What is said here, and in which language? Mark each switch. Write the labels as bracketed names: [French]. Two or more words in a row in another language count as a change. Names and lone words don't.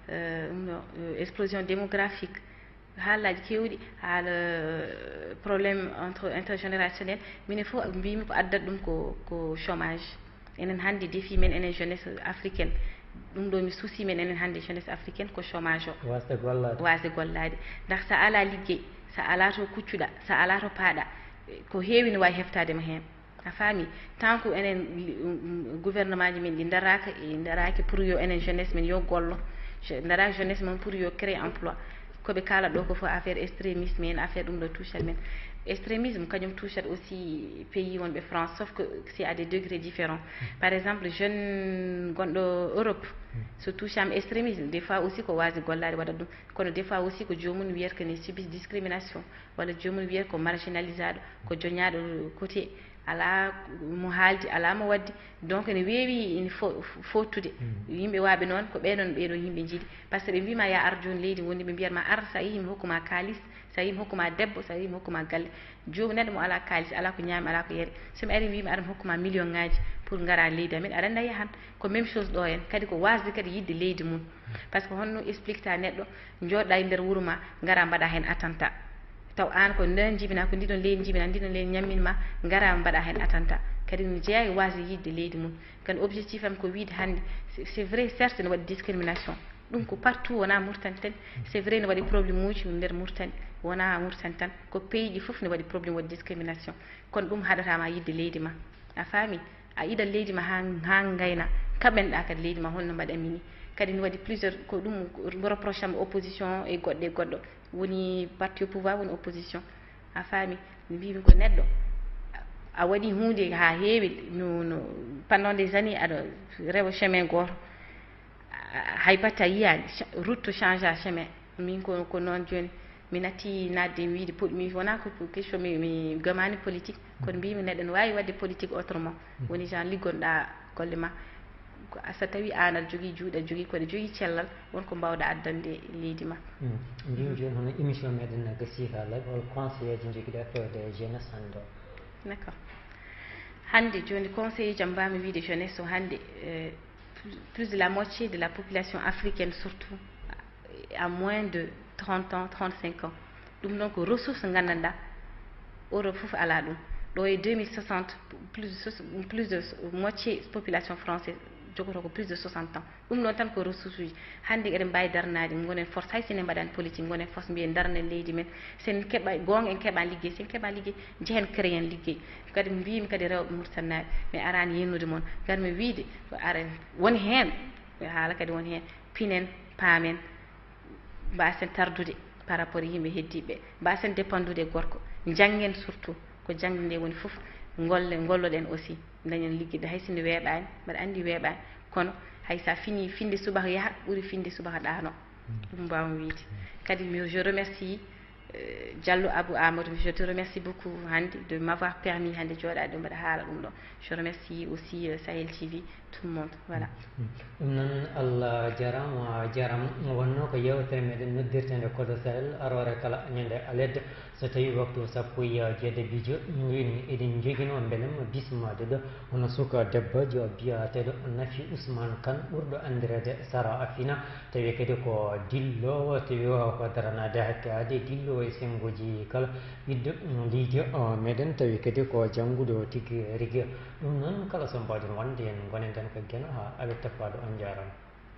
[French] explosion démographique [Fula] haalaji kewɗi haala [French] probléme intergénérationnel [Fula] minen fof mbimi ko addata ɗum ko chômage enen hannde défi men enen [French] jeunesse africaine [Fula] ɗum ɗo mi souci men enen hannde [French] jeunesse africaine [Fula] ko chômage o wasde gollade ndax sa ala liggey sa ala to kuccuɗa sa ala to paaɗa ko heewi ne wawi heftadema hen a faami [French] tant que [Fula] enen gouvernement ji men ɗi daraki pour yo enen jeunesse men yo gollo daraki jeunesse men pour yo [French] créer emploi [Fula] koɓe kala ɗo ko fof affaire extrémisme en affaire ɗum ɗo touchat men extrémisme kañum touchat aussi pays wonɓe France [French] sauf que c'est à des degrés différents par exemple jeune [Fula] gonɗo Europe so touchama extrémisme [French] des fois aussi [Fula] ko wasde gollade waɗat ɗum kono [French] des fois aussi [Fula] ko jomum wiyata que ne [French] subit discrimination [Fula] walla jomum wiyata ko marginalisaɗo ko joñaɗo côté ala mo haaldi ala mo waddi donc ne weewi ene fottude yimɓe waaɓe noon ko ɓeɗon yimɓe jiiɗi [French] par ce que [Fula] ɓe mbima ya ar joni leydi woni ɓe mbiyatma ar sa yeehi mi hokkuma kalis sa yeehi mi hokkuma debbo sa yeehi mi hokkuma galle jomum neɗɗo mo ala kalis ala ko ñaami ala ko yeeri somi ari mbimi aɗa mi hokkuma million ngaji pour gara leydi amen aɗa andi a yahan ko [French] même chose [Fula] ɗo hen kadi ko wasde kadi yidde leydi mum [French] par ce que [Fula] honno explique ta neɗɗo jooɗɗa e nder wuuro ma gara mbaɗa hen attentat taw an ko nden jibina ko ndiɗon leydi jibina ndiɗon leydi ñamminma gara mbaɗa hen attentat kadi no jeeya e wasde yidde leydi mum kadi objectif am ko wiide hannde [French] c'est vrai certes [Fula] ne waɗi discrimination ɗum ko partout wona Mauritanie tan [French] c'est vrai [Fula] ne waɗi probléme uji nder Mauritanie wona Mauritanie tan ko pays ji fof ne waɗi probléme waɗi discrimination kono ɗum haɗatama yidde leydi ma a faami a yiɗat leydi ma ha gayna kaɓenɗa kadi leydi ma holno mbaɗanmi ni kadi ne waɗi plusieurs ko ɗum reproche am opposition e goɗɗo e goɗɗo woni [French] parti au pouvoir [Fula] woni opposition a faami mbimi ko neɗɗo a waɗi hunde ha heewi no [French] pendant des années [Fula] aɗa rewa chemin goto hay batte a yiyani route to change a chemin min ko noon joni mi natti nadde wiide mi wona ko question mi gamani politique kono mbimi neɗɗo ne wawi wadde [French] politique autrement [Fula] woni genre liggonɗa golle ma so tawi an aɗa jogui juuɗe aɗa jogui koɗe jogui cellal wonko mbawɗa addande leydi ma mbimi joni hono émission meɗen gassi ha laaɓi hol conseil ji joguiɗa fewde jeunesse hande o [French] d' accord [Fula] hande joni [French] conseil [Fula] jam mbami wiide [French] jeunesse [Fula] o hande [French] plus de la moitié de la population africaine surtout à moins de 30 ans 35 [Fula] ans ɗum noon ko ressource gandanɗa Europe fof ala ɗum ɗo e 2060 [French] plus de moitié population française [Fula] jogoto ko [French] plus de 60 ans [Fula] ɗum ɗon tan ko ressource uji hannde eɗen mbawi darnade gonen force hay senen mbaɗani politique gonen force mbiyen darnen leydi men sen keeɓa gonga en keeɓa liggey sen keeɓa liggey jehen créen liggey kadi mbimi kadi rewɓe Mauritanie mi arani yennude moon garmi wiide ko aren woni hen haala kadi woni hen pinen paamen mbasen tardude [French] par rapport [Fula] e yimɓe heddiɓe mbasen dépendude e gorko janggen surtout ko jangde nde woni foof golloɗen aussi dañen ligguide hay sinde weeɓani mbaɗa andi weeɓani kono hay sa fini finde subaka yaaha ɓuuri finde subaka ɗano ɗum mbawmi wiide kadi [French] je remercie Diallo Abou Amadou je te remercie beaucoup [Fula] hande [French] de m'avoir permis [Fula] hande jooɗade ɗo mbaɗa haala ɗum ɗo [French] je remercie aussi Sahel TV tout le monde voilà [Fula] ɗum noon Allah jarama wonno ko yewtere meɗen noddirte nde Kodo Sahel arore kala ñande aledde so tawi waktu sappo e jeeɗiɗijo wini eɗen joguino beelem bismade ɗo hono suka debbajo biyateɗo Nafi Ousmane Kane ɓurɗo andirede Sara Afina tawi kadi ko dillowo tawi ko daranade hakkade dillowo e sengoji kala ɓiɗɗo leydi meɗen tawi kadi ko jangguɗo tigui rigui ɗum noon kala so mbawɗen wonde en gonen tan ko gueno ha aɓe tappaɗo on jarama